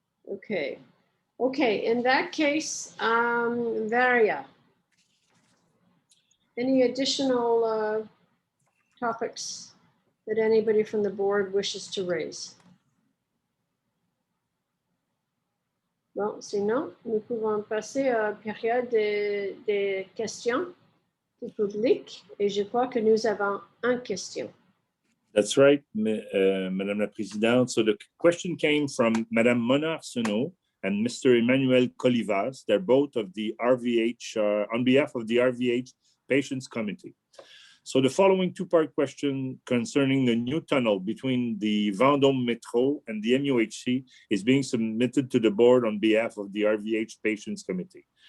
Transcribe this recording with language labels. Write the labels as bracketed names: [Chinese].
[English] Okay. Okay, in that case, Varia, any additional topics that anybody from the board wishes to raise? [French] Bon, sinon, nous pouvons passer à la période des questions du public et je crois que nous avons une question. [English] That's right, Madame la Présidente. So the question came from Madame Mona Arsenault and Mr. Emmanuel Colivas. They're both of the RVH, on behalf of the RVH Patients Committee. So the following two-part question concerning the new tunnel between the Vendôme Metro and the MUHC is being submitted to the board on behalf of the RVH Patients Committee.